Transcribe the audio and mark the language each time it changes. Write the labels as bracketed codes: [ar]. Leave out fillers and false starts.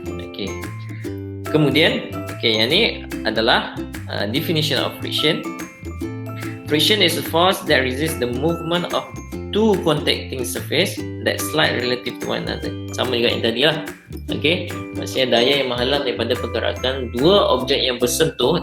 [ms] Okay, kemudian, okay, yang ni adalah [en] definition of friction. Friction is a force that resists the movement of two contacting surface that slide relative to one another. [ms] Sama juga yang tadi lah. Okay, maksudnya daya yang menghalang daripada pergerakan dua objek yang bersentuh.